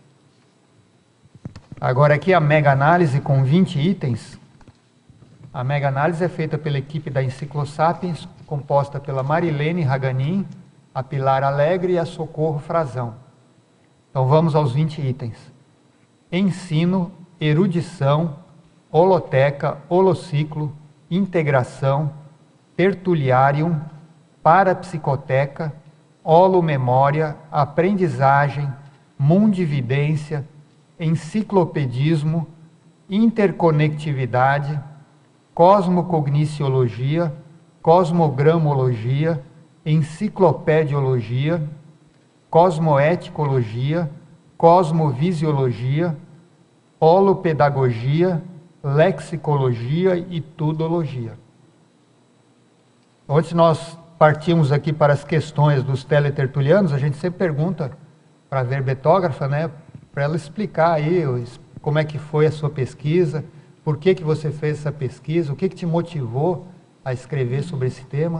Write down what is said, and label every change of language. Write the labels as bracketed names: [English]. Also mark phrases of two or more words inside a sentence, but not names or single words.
[Portuguese] Agora aqui a mega-análise com 20 itens. A mega-análise é feita pela equipe da Enciclosapiens, composta pela Marilene Raganin, a Pilar Alegre e a Socorro Frazão. Então vamos aos 20 itens. Ensino, erudição, holoteca, holociclo, integração, tertuliarium, parapsicoteca, holomemória, aprendizagem, mundividência, enciclopedismo, interconectividade, cosmocogniciologia, cosmogramologia, enciclopediologia, cosmoeticologia, cosmovisiologia, holopedagogia, lexicologia e tudologia. Antes nós partimos aqui para as questões dos teletertulianos, a gente sempre pergunta para a verbetógrafa, né, para ela explicar aí como é que foi a sua pesquisa, por que que você fez essa pesquisa, o que que te motivou a escrever sobre esse tema.